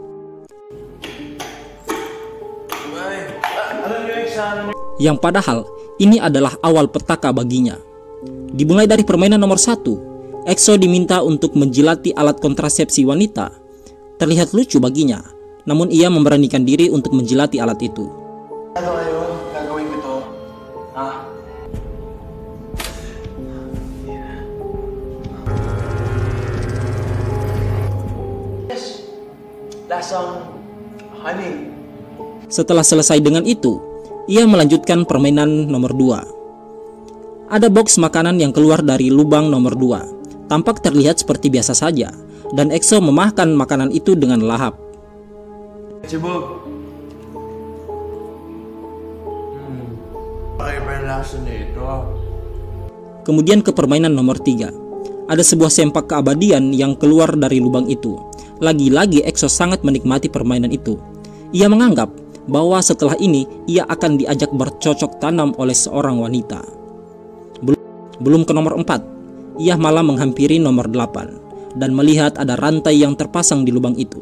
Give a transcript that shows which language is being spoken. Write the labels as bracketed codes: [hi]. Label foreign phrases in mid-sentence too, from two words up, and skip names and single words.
[id] Yang padahal ini adalah awal petaka baginya. Dimulai dari permainan nomor 1, EXO diminta untuk menjilati alat kontrasepsi wanita. Terlihat lucu baginya, namun ia memberanikan diri untuk menjilati alat itu. [tl] Ano kayo? Gagawin ko to. Ha? [en] Yes. [tl] Lasang honey. [id] Setelah selesai dengan itu, ia melanjutkan permainan nomor 2. Ada box makanan yang keluar dari lubang nomor 2. Tampak terlihat seperti biasa saja, dan EXO memakan makanan itu dengan lahap. [tl] Sibog. Ay, lasa nito. [id] Kemudian ke permainan nomor 3. Ada sebuah sempak keabadian yang keluar dari lubang itu. Lagi-lagi EXO sangat menikmati permainan itu. Ia menganggap bahwa setelah ini ia akan diajak bercocok tanam oleh seorang wanita. Belum ke nomor 4, ia malah menghampiri nomor 8 dan melihat ada rantai yang terpasang di lubang itu.